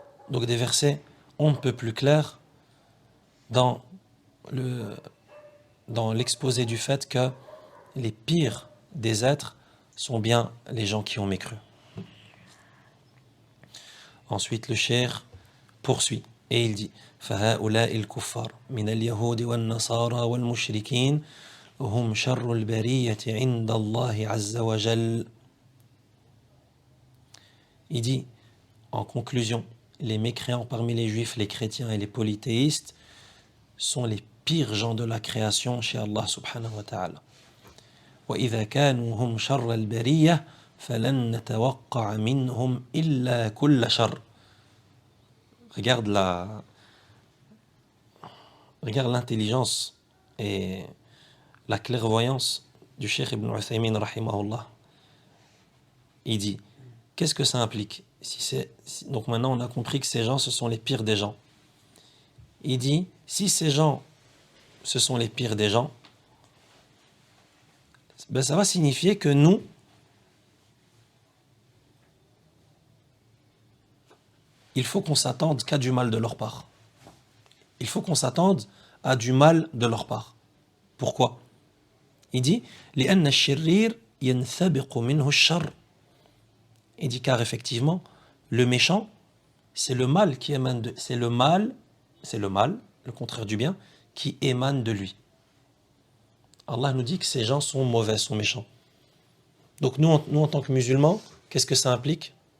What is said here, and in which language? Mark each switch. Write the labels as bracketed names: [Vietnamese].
[French] Donc des versets on ne peut plus clairs dans l'exposé du fait que les pires des êtres sont bien les gens qui ont mécru. Ensuite, le cheikh poursuit et il dit [Arabic] فَهَؤُلَاءِ الْكُفَّارِ مِنَ الْيَهُودِ وَالنَّصَارَى وَالْمُشْرِكِينَ هُمْ شَرُّ الْبَرِيَّةِ عِنْدَ اللَّهِ عَزَّ وَجَلَّ. [French] Il dit, en conclusion, les mécréants parmi les juifs, les chrétiens et les polythéistes sont les pires gens de la création chez Allah subhanahu wa ta'ala. [Arabic] وَإِذَا كَانُوا هُمْ شَرَّ الْبَرِيَّةِ فَلَنْ نَتَوَقَّعَ مِنْهُمْ إِلَّا كُلَّ شَرٍّ. [French] Regarde l'intelligence et la clairvoyance du Cheikh Ibn Uthaymin rahimahullah. Il dit, qu'est-ce que ça implique? Donc maintenant on a compris que ces gens ce sont les pires des gens. Il dit, si ces gens ce sont les pires des gens, ben ça va signifier que nous, il faut qu'on s'attende qu'à du mal de leur part. Il faut qu'on s'attende à du mal de leur part. Pourquoi? Il dit, [Arabic] لأن الشرير ينثبق منه الشر. [French] Il dit car effectivement, le méchant, c'est le mal qui émane de, c'est le mal, le contraire du bien, qui émane de lui. Allah nous dit que ces gens sont mauvais, sont méchants. Donc nous en tant que musulmans, qu'est-ce que ça implique?